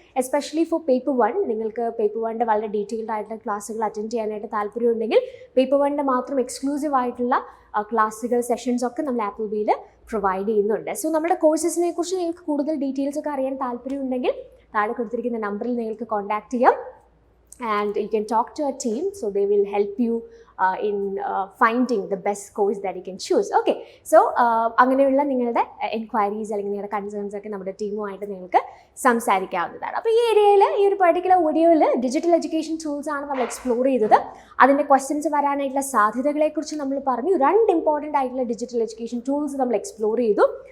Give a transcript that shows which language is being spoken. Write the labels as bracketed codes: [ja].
[ml] Especially for paper 1 നിങ്ങൾക്ക് paper 1ൻ്റെ വളരെ detailed ആയിട്ടുള്ള ക്ലാസ്സുകൾ അറ്റൻഡ് ചെയ്യാനായിട്ട് താല്പര്യമുണ്ടെങ്കിൽ പേപ്പർ 1ൻ്റെ മാത്രം എക്സ്ക്ലൂസീവ് ആയിട്ടുള്ള ക്ലാസ്സുകൾ സെഷൻസ് ഒക്കെ നമ്മൾ Applebyയിൽ പ്രൊവൈഡ് ചെയ്യുന്നുണ്ട്. സോ നമ്മുടെ കോഴ്സസിനെ കുറിച്ച് നിങ്ങൾക്ക് കൂടുതൽ ഡീറ്റെയിൽസ് ഒക്കെ അറിയാൻ താല്പര്യമുണ്ടെങ്കിൽ താഴെ കൊടുത്തിരിക്കുന്ന നമ്പറിൽ നിങ്ങൾക്ക് കോൺടാക്ട് ചെയ്യാം. [en] And you can talk to a team, so they will help you in finding the best course that you can choose. [ml] Okay, so അങ്ങനെയുള്ള നിങ്ങളുടെ എൻക്വയറീസ് അല്ലെങ്കിൽ നിങ്ങളുടെ കൺസേൺസ് ഒക്കെ നമ്മുടെ ടീമുമായിട്ട് നിങ്ങൾക്ക് സംസാരിക്കാവുന്നതാണ്. അപ്പോൾ ഈ ഏരിയയിൽ ഈ ഒരു പെർട്ടിക്കുലർ വീഡിയോയിൽ ഡിജിറ്റൽ എഡ്യൂക്കേഷൻ ടൂൾസ് ആണ് നമ്മൾ എക്സ്പ്ലോർ ചെയ്തത്. അതിൻ്റെ ക്വസ്റ്റ്യൻസ് വരാനായിട്ടുള്ള സാധ്യതകളെക്കുറിച്ച് നമ്മൾ പറഞ്ഞു. 2 ഇമ്പോർട്ടൻ്റ് ആയിട്ടുള്ള ഡിജിറ്റൽ എഡ്യൂക്കേഷൻ ടൂൾസ് നമ്മൾ എക്സ്പ്ലോർ ചെയ്തു.